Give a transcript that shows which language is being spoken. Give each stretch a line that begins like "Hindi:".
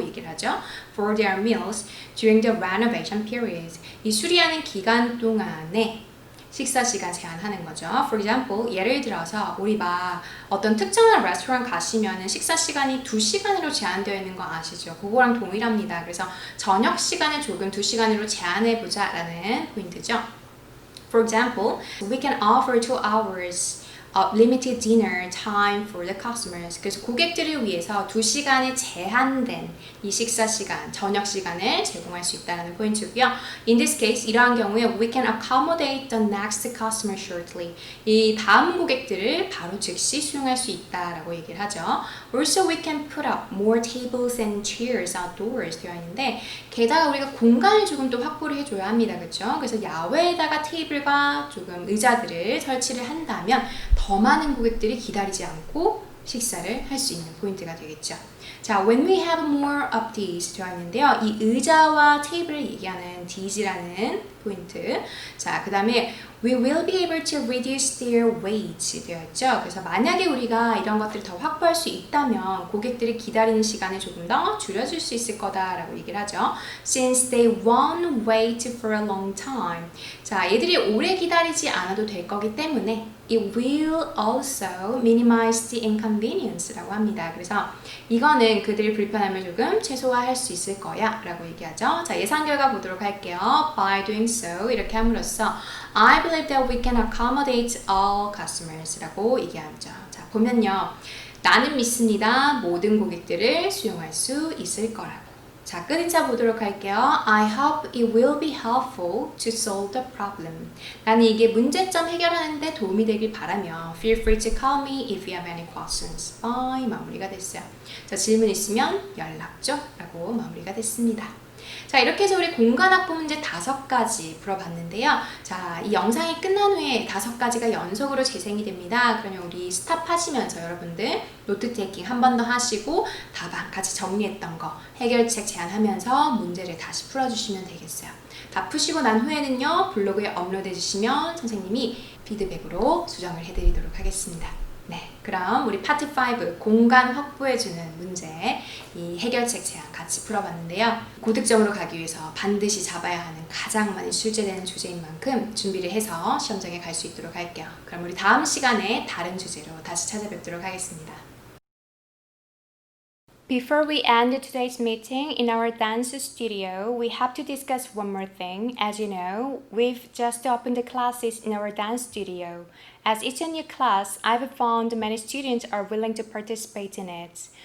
Korean: 얘기를 하죠.
English: For their meals during the renovation period.
Korean: 이 수리하는 기간 동안에 식사 시간 제한하는 거죠.
English: For example,
Korean: 예를 들어서 우리 막 어떤 특정한 레스토랑 가시면은 식사 시간이 2시간으로 제한되어 있는 거 아시죠? 그거랑 동일합니다. 그래서 저녁 시간을 조금 2시간으로 제한해 보자라는 포인트죠.
English: For example, we can offer 2 hours of limited dinner time for the customers.
Korean: 그래서 고객들을 위해서 2시간의 제한된 이 식사 시간, 저녁 시간을 제공할 수 있다는 포인트고요.
English: In this case,
Korean: 이러한 경우에
English: we can accommodate the next customer shortly.
Korean: 이 다음 고객들을 바로 즉시 수용할 수 있다라고 얘기를 하죠.
English: Also, we can put up more tables and chairs outdoors
Korean: 되어 있는데 게다가 우리가 공간을 조금 더 확보를 해줘야 합니다. 그렇죠? 그래서 야외에다가 테이블과 조금 의자들을 설치를 한다면 더 많은 고객들이 기다리지 않고 식사를 할 수 있는 포인트가 되겠죠.
English: 자, when we have more of these
Korean: 되어 있는데요. 이 의자와 테이블을 얘기하는 these라는 포인트. 자, 그 다음에
English: we will be able to reduce their weight
Korean: 되어 있죠. 그래서 만약에 우리가 이런 것들을 더 확보할 수 있다면 고객들이 기다리는 시간을 조금 더 줄여줄 수 있을 거다라고 얘기를 하죠.
English: Since they won't wait for a long time.
Korean: 자, 얘들이 오래 기다리지 않아도 될 거기 때문에
English: it will also minimize the inconvenience
Korean: 라고 합니다. 그래서 이거는 그들의 불편함을 조금 최소화할 수 있을 거야 라고 얘기하죠. 자, 예상 결과 보도록 할게요.
English: By doing so
Korean: 이렇게 함으로써
English: I believe that we can accommodate all customers
Korean: 라고 얘기하죠. 자, 보면요. 나는 믿습니다. 모든 고객들을 수용할 수 있을 거라고. 자, 끝인사 보도록 할게요.
English: I hope it will be helpful to solve the problem.
Korean: 나는 이게 문제점 해결하는데 도움이 되길 바라며
English: Feel free to call me if you have any questions. Bye.
Korean: 마무리가 됐어요. 자, 질문 있으면 연락 줘. 라고 마무리가 됐습니다. 자, 이렇게 해서 우리 공간 확보 문제 5가지 풀어봤는데요. 자, 이 영상이 끝난 후에 5가지가 연속으로 재생이 됩니다. 그러면 우리 스탑하시면서 여러분들 노트 테이킹 한 번 더 하시고 답안 같이 정리했던 거 해결책 제안하면서 문제를 다시 풀어주시면 되겠어요. 다 푸시고 난 후에는요. 블로그에 업로드해 주시면 선생님이 피드백으로 수정을 해드리도록 하겠습니다. 네, 그럼 우리 파트 5 공간 확보해주는 문제 이 해결책 제안 같이 풀어봤는데요. 고득점으로 가기 위해서 반드시 잡아야 하는 가장 많이 출제되는 주제인 만큼 준비를 해서 시험장에 갈 수 있도록 할게요. 그럼 우리 다음 시간에 다른 주제로 다시 찾아뵙도록 하겠습니다.
English: Before we end today's meeting in our dance studio, we have to discuss one more thing. As you know, we've just opened the classes in our dance studio. As it's a new class, I've found many students are willing to participate in it.